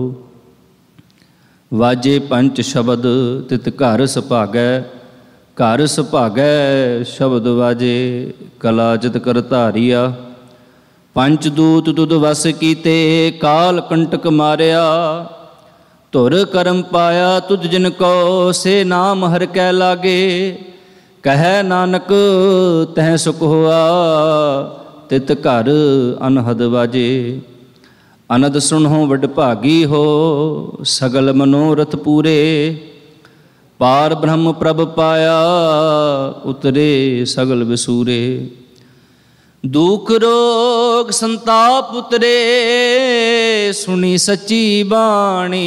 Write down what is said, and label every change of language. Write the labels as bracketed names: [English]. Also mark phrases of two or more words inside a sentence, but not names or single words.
[Punjabi] ਵਾਜੇ ਪੰਚ ਸ਼ਬਦ ਤਿਤ ਘਰ ਸੁਭਾਗੈ। ਘਰ ਸੁਭਾਗੈ ਸ਼ਬਦ ਵਾਜੇ, ਕਲਾ ਜਿਤ ਕਰ ਧਾਰਿਆ। ਪੰਚ ਦੂਤ ਤੁਧ ਵਸ ਕੀਤੇ, ਕਾਲ ਕੰਟਕ ਮਾਰਿਆ। ਧੁਰ ਕਰਮ ਪਾਇਆ ਤੁਧ ਜਿਨ ਕੋ, ਸੇ ਨਾਮ ਹਰਿ ਕੈ ਲਾਗੇ। ਕਹੇ ਨਾਨਕ ਤਹ ਸੁਖ ਹੋਆ, ਤਿਤ ਘਰ ਅਨਹਦ ਵਾਜੇ। ਅਨਦ ਸੁਣੋ ਵਡ ਭਾਗੀ ਹੋ, ਸਗਲ ਮਨੋਰਥ ਪੂਰੇ। ਪਾਰ ਬ੍ਰਹਮ ਪ੍ਰਭ ਪਾਇਆ, ਉਤਰੇ ਸਗਲ ਵਿਸੂਰੇ। ਦੁਖ ਰੋਗ ਸੰਤਾਪ ਉਤਰੇ, ਸੁਣੀ ਸੱਚੀ ਬਾਣੀ।